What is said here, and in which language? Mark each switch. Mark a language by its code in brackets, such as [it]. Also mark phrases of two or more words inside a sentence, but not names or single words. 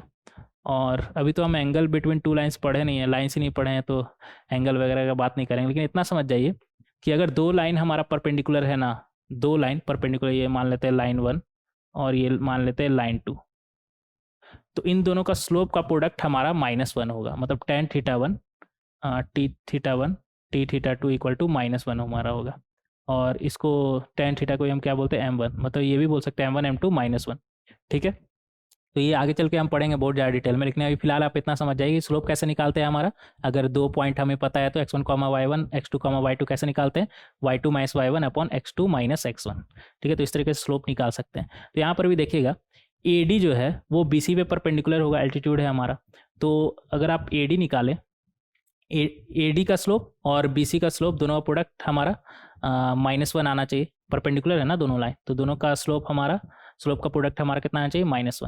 [hi] और अभी तो हम [en] angle between two lines [hi] पढ़े नहीं है, लाइंस ही नहीं पढ़े हैं, तो एंगल वगैरह का बात नहीं करेंगे, लेकिन इतना समझ जाइए कि अगर 2 लाइन हमारा परपेंडिकुलर है ना, [en] 2 line perpendicular, [hi] ये मान लेते हैं लाइन 1 और ये मान लेते हैं लाइन 2, तो इन दोनों का स्लोप का प्रोडक्ट हमारा -1 होगा, मतलब [en] tan theta 1 t theta 1 t theta 2 equal to -1 [hi] हमारा होगा। और इसको [en] tan theta [hi] को हम क्या बोलते हैं m1, मतलब ये भी बोल सकते हैं m1 m2 -1, ठीक है। तो ये आगे चल के हम पढ़ेंगे बहुत ज़्यादा डिटेल में, लेकिन अभी फिलहाल आप इतना समझ जाइए कि स्लोप कैसे निकालते हैं हमारा। अगर 2 पॉइंट हमें पता है तो x1, y1, x2, y2 कैसे निकालते हैं, y2 - y1 अपॉन x2 - x1, ठीक है। तो इस तरीके से स्लोप निकाल सकते हैं। तो यहाँ पर भी देखिएगा AD जो है वो BC पे परपेंडिकुलर होगा, एल्टीट्यूड है हमारा। तो अगर आप AD निकालें, AD का स्लोप और BC का स्लोप दोनों का प्रोडक्ट हमारा -1 आना चाहिए, परपेंडिकुलर है ना दोनों लाइन, तो दोनों का स्लोप का प्रोडक्ट हमारा कितना आना चाहिए -1।